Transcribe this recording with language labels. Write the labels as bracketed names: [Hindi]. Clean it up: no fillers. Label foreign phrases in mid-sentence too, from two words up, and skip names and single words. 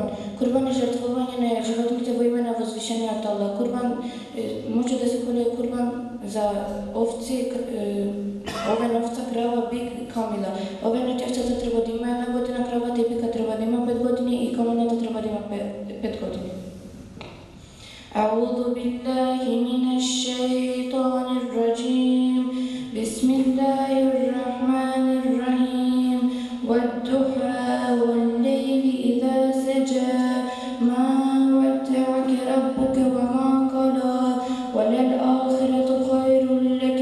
[Macedonian] Курбан е жртвување на животните во име на возвишениот Аллах. Курбан може да се коле курбан за овци, Овен овца крава, бик, камила. Овен тјачата треба да има 1 година, кравата и бика треба да има 5 години и камилата треба да има 5 години. [Arabic] أعوذ بالله من الشيطان الرجيم بسم الله الرحمن الرحيم والضحى والليل إذا سجى ما ودعك ربك وما قلى وللآخرة خير لك